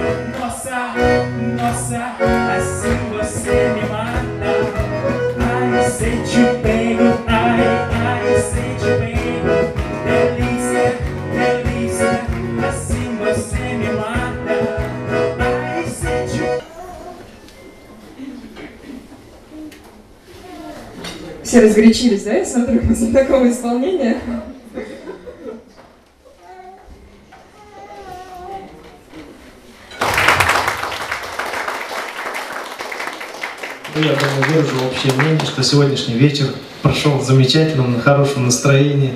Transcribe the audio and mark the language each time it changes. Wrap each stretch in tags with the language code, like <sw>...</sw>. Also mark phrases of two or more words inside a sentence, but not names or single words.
<pt>Nossa, nossa, assim você me mata. Ai, se te pego, ai, se te pego. Delícia, delícia, assim você me mata. Ai, se te...</pt> <ru>Все разгорячились, да, я смотрю, после такого исполнения? Я думаю, выражу общее мнение, что сегодняшний вечер прошел в замечательном, на хорошем настроении.</ru>